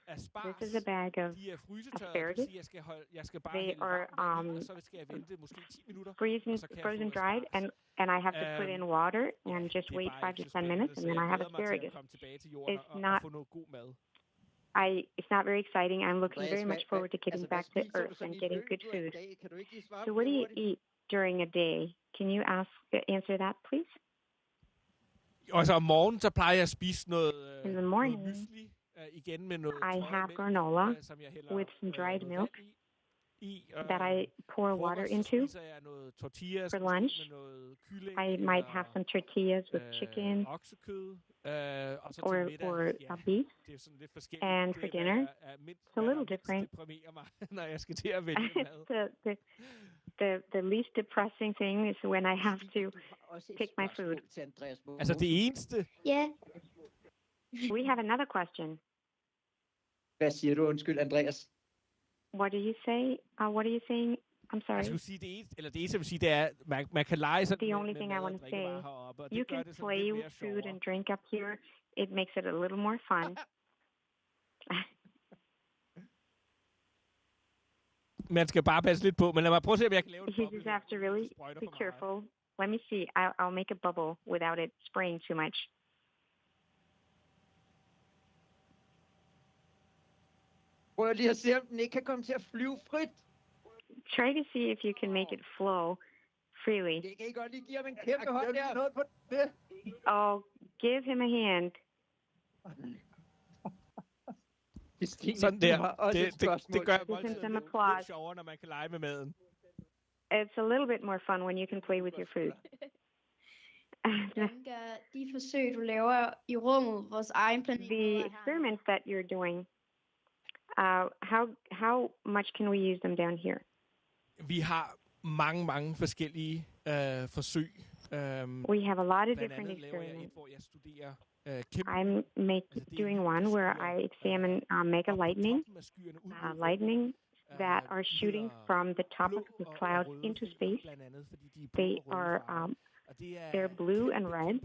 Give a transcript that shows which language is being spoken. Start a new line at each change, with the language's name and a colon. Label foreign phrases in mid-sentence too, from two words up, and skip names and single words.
English: This is a bag of asparagus. They are frozen dried, and I have to put in water and just wait 5 to 10 minutes, and then I have asparagus. It's not very exciting. I'm looking very much forward to getting back to Earth and getting good food. So what do you eat during a day? Can you answer that, please?
Danish: Altså om morgenen, så plejer jeg at spise noget
English: In the morning,
Danish: mysli, igen med noget
English: I have granola with some dried milk that I pour water into. For lunch, I might have some tortillas with chicken
Danish: Og så til middag,
English: a beef.
Danish: det er sådan lidt forskelligt.
English: And for dinner, it's a little different.
Danish: Deprimerer mig, når jeg skal til at vælge mad.
English: The least depressing thing is when I have to pick my food.
Danish: Altså det eneste? Ja.
English: We have another question.
Danish: Hvad siger du? Undskyld, Andreas.
English: What do you say? What are you saying? I'm sorry.
Danish: Jeg skulle sige det eneste, eller det eneste, jeg vil sige, det er, man kan lege sådan
English: the only thing I want to say,
Danish: heroppe,
English: you can play with food and drink up here. It makes it a little more fun.
Danish: Man skal bare passe lidt på, men lad mig prøve at se, om jeg kan lave en boble.
English: You just have to really be careful. Let me see. I'll make a bubble without it spraying too much.
Danish: Prøv lige at se, om den ikke kan komme til at flyve frit.
English: Try to see if you can make it flow freely.
Danish: Det kan I godt lige give ham en kæmpe hånd der.
English: Oh, give him a hand.
Danish: Sådan der. Det gør
English: some applause.
Danish: Lidt sjovere, når man kan lege med maden.
English: It's a little bit more fun when you can play with your food.
Danish: De forsøg, du laver i rummet, vores egen planet.
English: The experiments that you're doing, how much can we use them down here?
Danish: Vi har mange forskellige forsøg.
English: We have a lot of different experiments. I'm doing one where I examine mega lightning that are shooting from the top of the clouds into space. They're blue and red.